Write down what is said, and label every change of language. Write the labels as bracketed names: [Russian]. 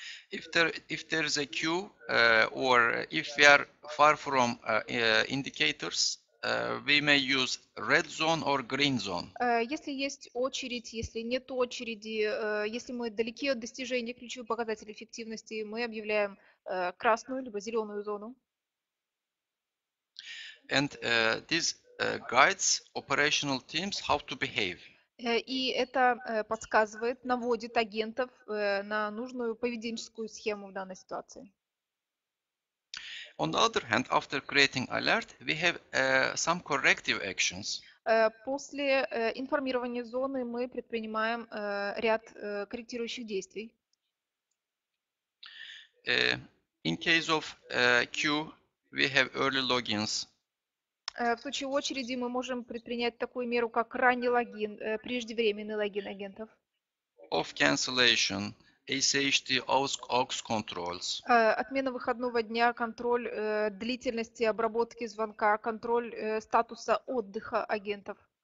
[English] If there is a queue or if we are far from indicators, we may use red zone or green zone. [Russian] Если есть очередь, если нет очереди, если мы далеки от достижения ключевых показателей эффективности, мы объявляем красную либо зеленую зону. [English] And this guides operational teams how to behave. [Russian] И это подсказывает, наводит агентов на нужную поведенческую схему в данной ситуации. [English] On the other hand, after creating alert, we have some corrective actions. [Russian] После информирования зоны мы предпринимаем ряд корректирующих действий. [English] In case of queue, we have early logins. [Russian] В случае очереди мы можем предпринять такую меру, как ранний логин, преждевременный логин агентов. [English] Of cancellation, ACHT aux controls. [Russian] Отмена выходного дня, контроль длительности обработки звонка, контроль статуса отдыха агентов.